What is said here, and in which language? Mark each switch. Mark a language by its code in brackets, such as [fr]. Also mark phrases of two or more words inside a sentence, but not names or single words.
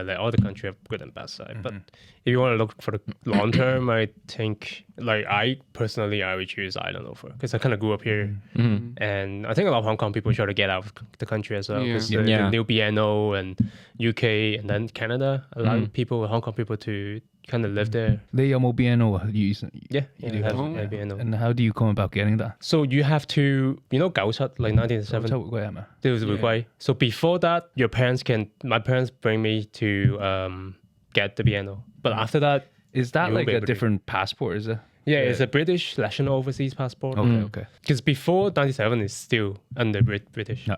[en] Like all the country have good and bad side. But if you want to look for the long term, I think like I would choose Ireland over because I kind of grew up here, and I think a lot of Hong Kong people try to get out of the country as well because the new BNO and UK and then Canada allow people, Hong Kong people to kind of live there. [yue] 你有冇 BNO 啊？ [en] Yeah, you do have BNO. And how do you come about getting that? So you have to, you know, 97, like 1997. [yue] 抽回歸係咪？ [en] So before that, my parents bring me to get the BNO. But after that, Is that you won't like be a able to. different passport? Is it? Yeah, it's a British national overseas passport. Okay. Because before 97, it's still under British. Yeah.